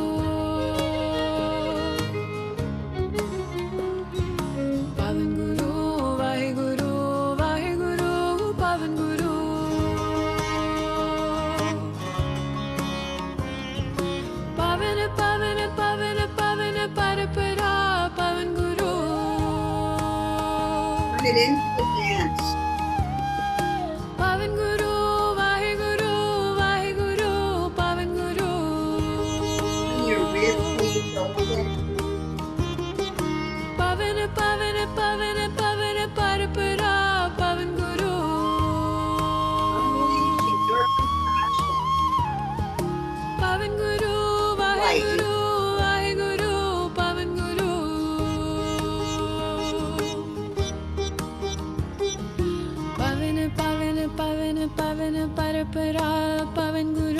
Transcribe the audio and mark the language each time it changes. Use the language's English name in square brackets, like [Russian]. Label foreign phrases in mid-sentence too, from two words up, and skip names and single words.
[English] Pavan guru vahe guru pavan guru. Pavan pavan pavan pavan parapara pavan guru. Turn it into the dance. Pavan guru vahe guru pavan guru. Bring your rib cage open. Pavan pavan pavan pavan parapara pavan guru. Unleashing your compassion. Pavan guru vahe guru pavan guru. Pavan pavan pavan pavan parapara pavan guru.